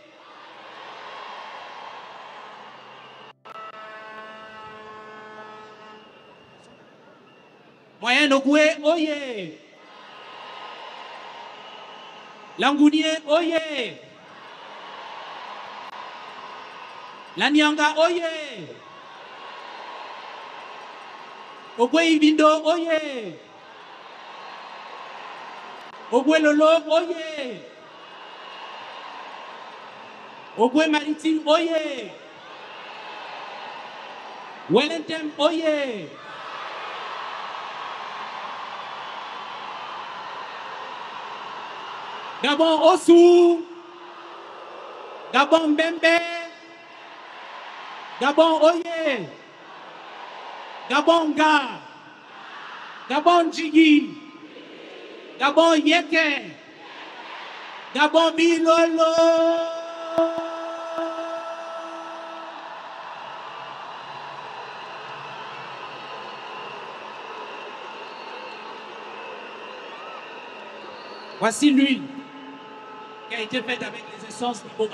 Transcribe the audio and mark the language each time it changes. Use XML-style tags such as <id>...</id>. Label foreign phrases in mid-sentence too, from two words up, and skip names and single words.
<fr>Moyen-Ogwe, oyez! Langounier, oyez! Lanyanga, oyez! Ogwe Ibindo, oyez! Ogwe Lolo, oyez! Ogwe Maritime, oyez! Wellington, oyez! Gabon Osu, Gabon Mbembe, Gabon Oye, Gabon Ga, Gabon Jigi, Gabon Yeke. Gabon Bilolo. Voici l'huile qui a été faite avec les essences d'Iboga.</fr>